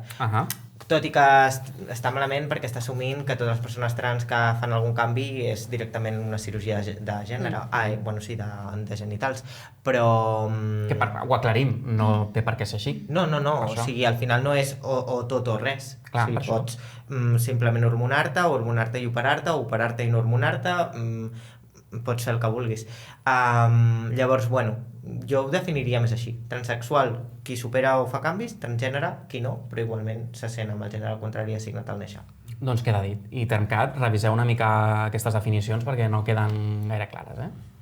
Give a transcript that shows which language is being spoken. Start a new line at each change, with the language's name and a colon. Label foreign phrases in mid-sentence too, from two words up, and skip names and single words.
Catalan: Tot i que està malament perquè està assumint que totes les persones trans que fan algun canvi és directament una cirurgia de gènere. De genitals. Però... Que ho aclarim, no té per què ser així. No, o sigui, al final no és o tot o res. Clar, o sigui, per això. pots simplement hormonar-te, o hormonar-te i operar-te, o operar-te i no hormonar-te, pots fer el que vulguis. Llavors, bueno, jo ho definiria més així. Transsexual, qui supera o fa canvis, transgènere, qui no, però igualment se sent amb el gènere contrari assignat al néixer. Doncs queda dit. I Termcat, reviseu una mica aquestes definicions perquè no queden gaire clares, eh?